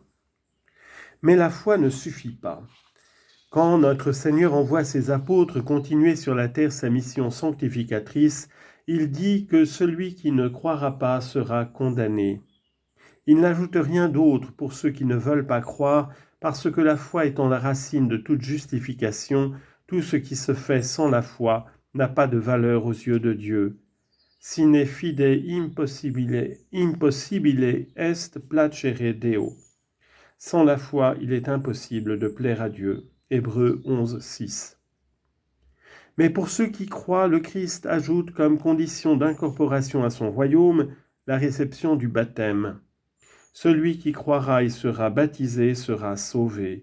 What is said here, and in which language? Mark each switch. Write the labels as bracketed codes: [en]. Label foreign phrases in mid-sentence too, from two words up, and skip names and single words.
[fr] Mais la foi ne suffit pas. Quand notre Seigneur envoie ses apôtres continuer sur la terre sa mission sanctificatrice, il dit que celui qui ne croira pas sera condamné. Il n'ajoute rien d'autre pour ceux qui ne veulent pas croire, parce que la foi étant la racine de toute justification, tout ce qui se fait sans la foi n'a pas de valeur aux yeux de Dieu. [la] Sine fide impossibile est placere Deo. [fr] Sans la foi, il est impossible de plaire à Dieu. Hébreux 11, 6. Mais pour ceux qui croient, le Christ ajoute comme condition d'incorporation à son royaume la réception du baptême. Celui qui croira et sera baptisé sera sauvé.